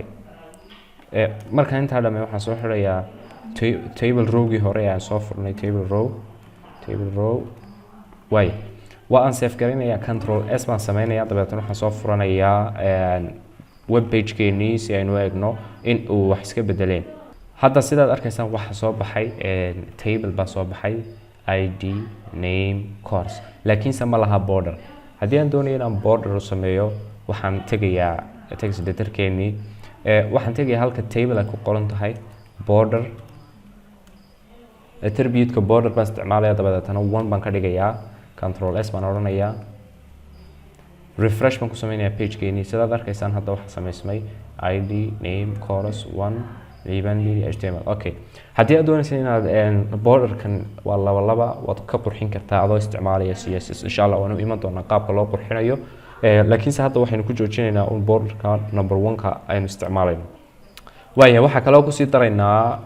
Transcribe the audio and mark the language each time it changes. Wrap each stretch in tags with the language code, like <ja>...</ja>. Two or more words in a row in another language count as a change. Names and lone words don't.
<so>markaan intaa dhamay waxaan soo xirayaa</so> <en>table rowgii</en> <so>hore aan soo furnay</so> <en>table row</en> <so>waay waa aan save garanayaa</so> <en>control s</en> <so>baan sameynayaa dabeetana waxaan soo furanayaa</so> <en>web page-keenii</en> <so>si aynu eegno in uu wax iska bedeleen hadda sidaad arkaysaan waxa soo baxay table baa soo baxay</so> <en>id name course</en> <so>laakiinse ma laha border haddii aan doonayo inaan border u sameeyo waxaan tegayaa</so> <en>text editor-keenii</en> <so>waxaan tegayaa halka table ay ku qoran tahay</so> <en>border attribute-ka</en> <so>border baan isticmaalaya dabeetana 1 baan ka dhigayaa</so> <en>control s</en> <so>baan odhanayaa refresh baan ku sameynayaa page-keenii sidaad arkaysaan hadda waxaa sameysmay</so> <en>id name course</en> <so>1 liban</so> <en>media html okay</en> <so>haddii aad doonaysid inaad border-kan waa laba waad ka qurxin kartaa adoo isticmaalaya css</so> <ar>insha allah</ar> <so>waanu iman doonaa qaabka loo qurxinayo laakiinse hadda waxaynu ku joojinaynaa border-ka number 1-ka aynu isticmaalayno waayahay waxaa kaloo kusii daraynaa</so>